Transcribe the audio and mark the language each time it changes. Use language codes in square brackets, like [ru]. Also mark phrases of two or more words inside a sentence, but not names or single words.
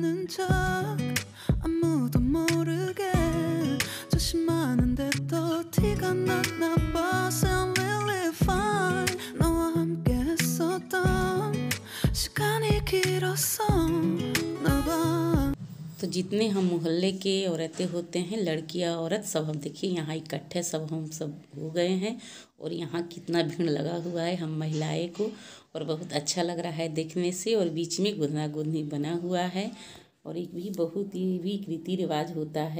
[ko] 척 아무도 모르게 조심하는데 또 티가 났나 봐. [en] Sound really fine. [ko] 너와 함께 했었던 시간이 길었어 나 봐. [hi] तो जितने हम मोहल्ले के औरतें होते हैं, लड़कियां औरत सब, हम देखिए यहाँ इकट्ठे हम सब हो गए हैं। और यहाँ कितना भीड़ लगा हुआ है हम महिलाएं को, और बहुत अच्छा लग रहा है देखने से। और बीच में गुदना गुदनी बना हुआ है, और एक भी बहुत ही भी रीति रिवाज होता है।